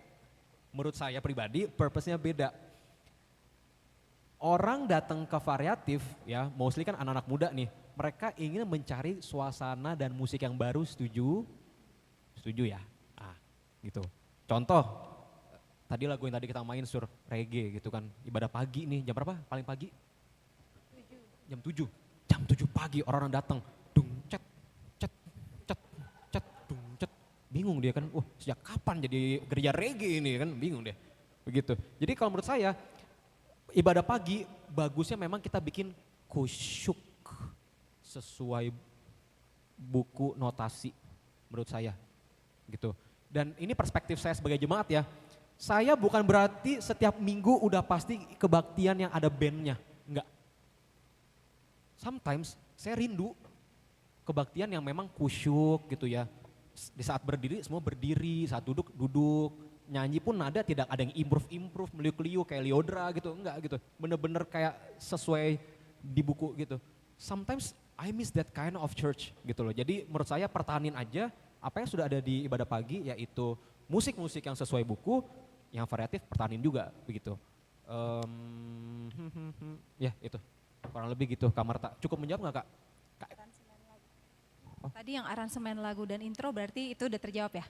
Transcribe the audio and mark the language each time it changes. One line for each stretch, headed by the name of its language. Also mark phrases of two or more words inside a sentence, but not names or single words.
Indonesian: Menurut saya pribadi, purpose-nya beda. Orang datang ke variatif ya, mostly kan anak-anak muda nih, mereka ingin mencari suasana dan musik yang baru, setuju? Setuju ya? Ah, gitu. Contoh, tadi lagu yang tadi kita main reggae gitu kan, ibadah pagi nih, jam berapa paling pagi? 7. Jam 7. Jam 7 pagi orang-orang datang, dung cet cet cet cet dung cet. Bingung dia kan, wah sejak kapan jadi gereja reggae ini kan, bingung dia. Begitu. Jadi kalau menurut saya ibadah pagi bagusnya memang kita bikin khusyuk sesuai buku notasi menurut saya gitu. Dan ini perspektif saya sebagai jemaat ya. Saya bukan berarti setiap minggu udah pasti kebaktian yang ada bandnya, enggak. Sometimes saya rindu kebaktian yang memang khusyuk gitu ya. Di saat berdiri semua berdiri, saat duduk duduk. Nyanyi pun nada tidak ada yang improve, meliuk-liuk kayak Liodra gitu, enggak gitu. Bener-bener kayak sesuai di buku gitu.
English: Sometimes I miss that kind of church
Indonesian: gitu loh. Jadi menurut saya pertahanin aja apa yang sudah ada di ibadah pagi, yaitu musik-musik yang sesuai buku, yang variatif pertahanin juga begitu. Ya itu kurang lebih gitu Kak Marta. Cukup menjawab nggak Kak? Tadi yang aransemen lagu dan intro berarti itu udah terjawab ya?